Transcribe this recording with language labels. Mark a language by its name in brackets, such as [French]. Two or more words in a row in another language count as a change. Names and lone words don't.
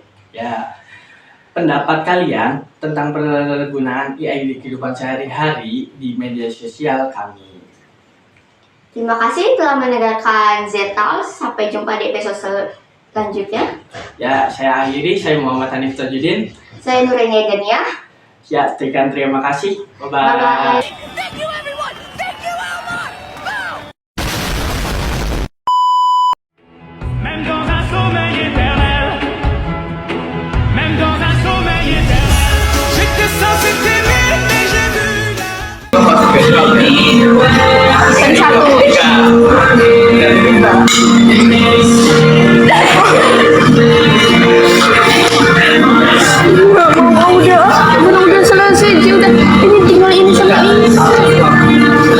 [Indonesian] Ya, pendapat kalian tentang penggunaan AI di kehidupan sehari-hari di media sosial kami. Terima kasih telah mendengarkan Z-Talks. Sampai jumpa di episode selanjutnya. Ya, saya akhiri. Saya Muhammad Hanif Tajudin. Saya Nurenia Dania. Ya, terima kasih. [English] Bye-bye. [French] Même dans un sommeil éternel, même dans un sommeil éternel, j'étais censé t'aimer, mais j'ai vu [Indonesian] udah selesai, udah ini tinggal ini sama ini.